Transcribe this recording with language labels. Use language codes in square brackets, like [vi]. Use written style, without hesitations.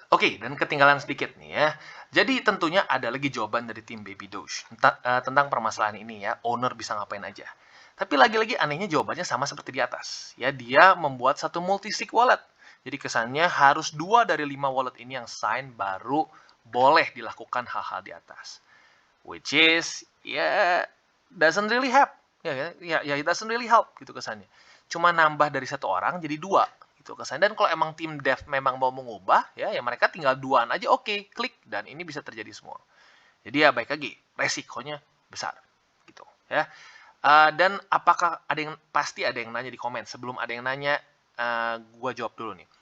[id] Oke, dan ketinggalan sedikit nih ya. Jadi tentunya ada lagi jawaban dari tim Baby Doge tentang permasalahan ini ya, owner bisa ngapain aja. Tapi lagi-lagi anehnya jawabannya sama seperti di atas. Ya, dia membuat satu multi-sig wallet. Jadi kesannya harus 2 dari 5 wallet ini yang sign baru boleh dilakukan hal-hal di atas. [en] Which is, ya, doesn't really help. It doesn't really help [id] gitu kesannya. Cuma nambah dari 1 orang jadi 2 gitu kesannya. Dan kalau emang tim dev memang mau mengubah, ya mereka tinggal 2-an aja, oke, klik. Dan ini bisa terjadi semua. Jadi ya baik lagi, resikonya besar gitu ya. Dan apakah pasti ada yang nanya di komen. Sebelum ada yang nanya, gua jawab dulu nih.